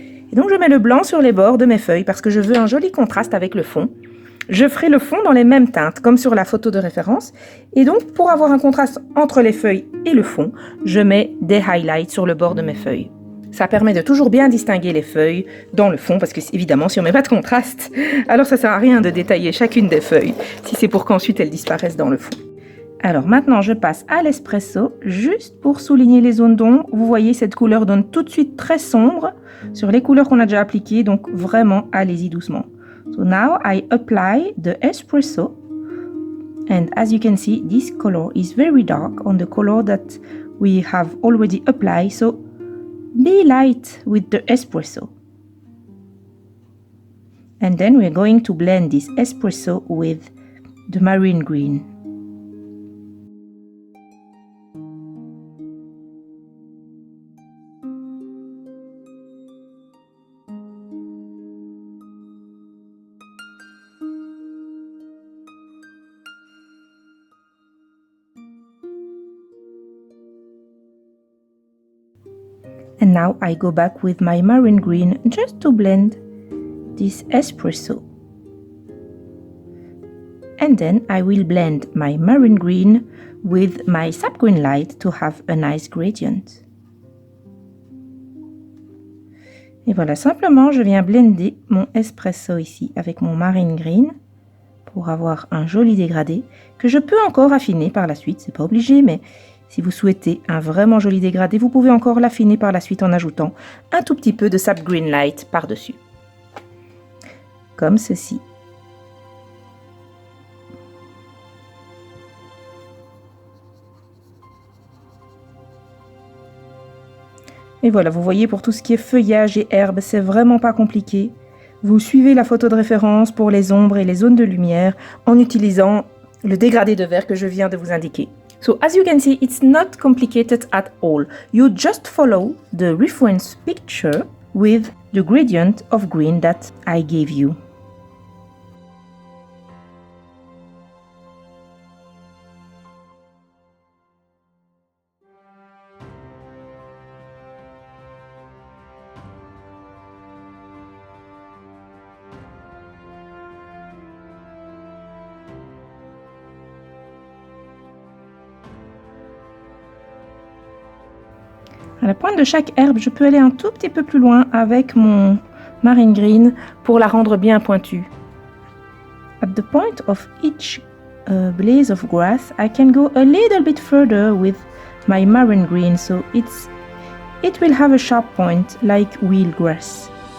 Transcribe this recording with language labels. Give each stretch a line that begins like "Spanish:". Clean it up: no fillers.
French: Et donc, je mets le blanc sur les bords de mes feuilles parce que je veux un joli contraste avec le fond. Je ferai le fond dans les mêmes teintes, comme sur la photo de référence. Et donc, pour avoir un contraste entre les feuilles et le fond, je mets des highlights sur le bord de mes feuilles. Ça permet de toujours bien distinguer les feuilles dans le fond, parce que évidemment, si on met pas de contraste, alors ça sert à rien de détailler chacune des feuilles, si c'est pour qu'ensuite elles disparaissent dans le fond. Alors maintenant, je passe à l'espresso, juste pour souligner les zones d'ombre. Vous voyez, cette couleur donne tout de suite très sombre sur les couleurs qu'on a déjà appliquées, donc vraiment, allez-y doucement.
English: So now I apply the espresso, and as you can see, this color is very dark on the color that we have already applied, so be light with the espresso. And then we're going to blend this espresso with the marine green. And now I go back with my marine green just to blend this espresso. And then I will blend my marine green with my sap green light to have a nice gradient.
French: Et voilà, simplement je viens blender mon espresso ici avec mon marine green pour avoir un joli dégradé que je peux encore affiner par la suite, c'est pas obligé, mais si vous souhaitez un vraiment joli dégradé, vous pouvez encore l'affiner par la suite en ajoutant un tout petit peu de sap green light par-dessus. Comme ceci. Et voilà, vous voyez, pour tout ce qui est feuillage et herbes, c'est vraiment pas compliqué. Vous suivez la photo de référence pour les ombres et les zones de lumière en utilisant le dégradé de vert que je viens de vous indiquer.
English: So as you can see, it's not complicated at all. You just follow the reference picture with the gradient of green that I gave you.
French: À la pointe de chaque herbe, je peux aller un tout petit peu plus loin avec mon marine green pour la rendre bien pointue.
English: At the point of each blaze of grass, I can go a little bit further with my marine green, so it will have a sharp point like wheelgrass.